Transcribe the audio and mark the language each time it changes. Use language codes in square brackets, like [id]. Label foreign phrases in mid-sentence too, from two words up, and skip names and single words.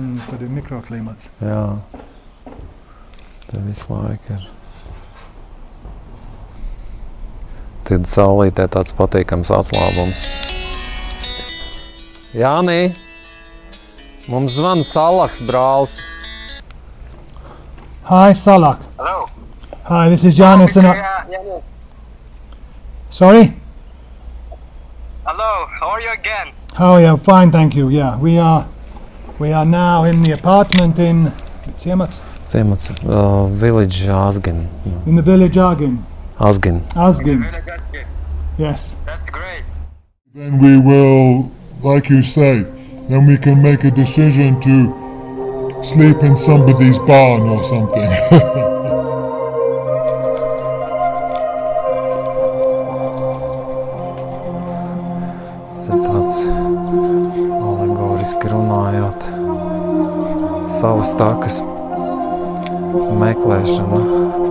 [lv] Tad ir mikroklimats. Jā. Tad visu laiku ir. Tad saulītē tāds patīkams atslābums. Jānī, mums zvana Salaks brālis. [en] Hi, Salak. Hello. Hi, this is Janis and Sorry? Hello, how are you again? How are you? Fine, thank you. Yeah, we are now in the apartment in Ciemats. Ciemats, village Asgen. In the village Asgen. Asgen. Asgen. Yes. That's great. Then we will, like you say, then we can make a decision to sleep in somebody's barn or something. [lv] Tas ir tāds alegoriski runājot savas takas meklēšana.